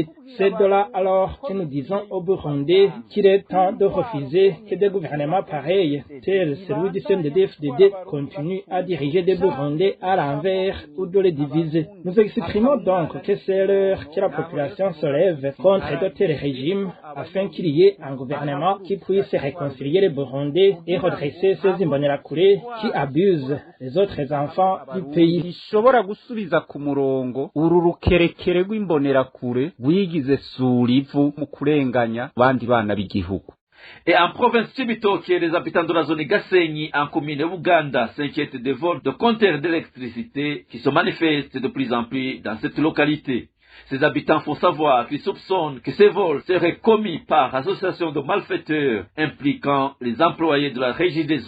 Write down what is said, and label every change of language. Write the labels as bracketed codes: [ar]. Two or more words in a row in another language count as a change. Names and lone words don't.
[fr] C'est de là alors que nous disons au Burundais qu'il est temps de refuser que des gouvernements pareils, tels celui du CNDD-FDD, continuent à diriger des Burundais à l'envers ou de les diviser. Nous exprimons donc que c'est l'heure que la population se lève contre de tels régimes afin qu'il y ait un gouvernement qui puisse réconcilier les Burundais et redresser ces Imbonerakure qui abusent les autres enfants du pays. [rn] Ishobora gusubiza ku murongo uru rukerekere rw'imbonerakure rwigize surivu mu kurenganya abandi bana b'igihugu. [fr] Et en province Chibitoke, les habitants de la zone Gasenyi, en commune Uganda, s'inquiètent des vols de compteurs d'électricité qui se manifestent de plus en plus dans cette localité. Ces habitants font savoir qu'ils soupçonnent que ces vols seraient commis par association de malfaiteurs impliquant les employés de la Régie des eaux.